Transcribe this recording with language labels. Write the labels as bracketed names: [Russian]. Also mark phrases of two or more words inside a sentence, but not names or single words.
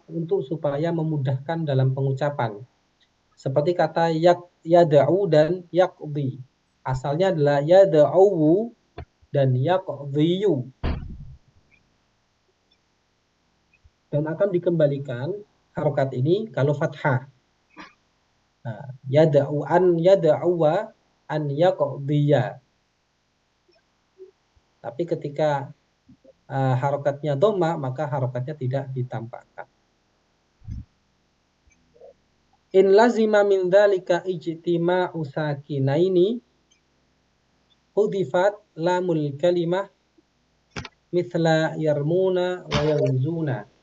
[Indonesian] Untuk supaya memudahkan dalam pengucapan. Seperti kata yada'u dan yaqdi. Asalnya adalah yada'u dan yaqdiyu. Dan akan dikembalikan harokat ini kalau fathah. Nah, [Arabic] يدعو أن يدعو أن يقضي. [Indonesian] Tapi ketika harokatnya dhamma, maka harokatnya tidak ditampakkan. [Arabic] إن لزم من ذلك اجتماع ساكنين حذفت لام الكلمة مثل يرمون وينزون.